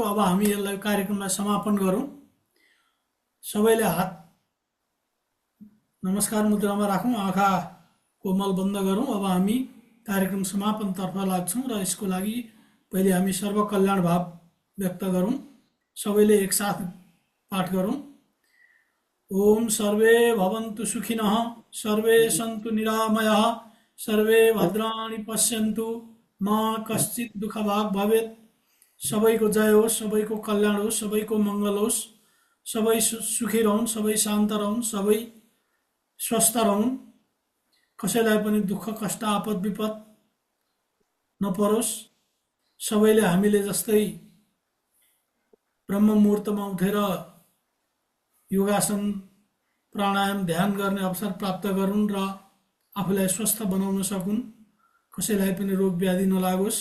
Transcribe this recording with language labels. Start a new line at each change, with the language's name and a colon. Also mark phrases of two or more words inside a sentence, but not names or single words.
Nepali: अब हामी यसलाई कार्यक्रमलाई समापन गरौँ। सबैले हात नमस्कार मुद्रामा राखौँ, आँखा कोमल बन्द गरौँ। अब हामी कार्यक्रम समापनतर्फ लाग्छौँ र यसको लागि पहिले हामी सर्वकल्याण भाव व्यक्त गरौँ। सबैले एकसाथ पाठ गरौँ।
Sanskrit: ओम सर्वे भवन्तु सुखिनः, सर्वे सन्तु निरामयः, सर्वे भद्राणि पश्यन्तु, मा कश्चित् दुःखभाग् भवेत्।
Nepali: सबैको जय होस्, सबैको कल्याण होस्, सबैको मङ्गल होस्, सबै सुखी रहन्, सबै शान्त रहन्, सबै स्वस्थ रहन्, कसैलाई पनि दुःख कष्ट आपद विपद नपरोस्। सबैले हामीले जस्तै ब्रह्म मुहुर्तमा उठेर योगासन प्राणायाम ध्यान गर्ने अवसर प्राप्त गरून् र आफूलाई स्वस्थ बनाउन सकुन्, कसैलाई पनि रोग व्याधि नलागोस्।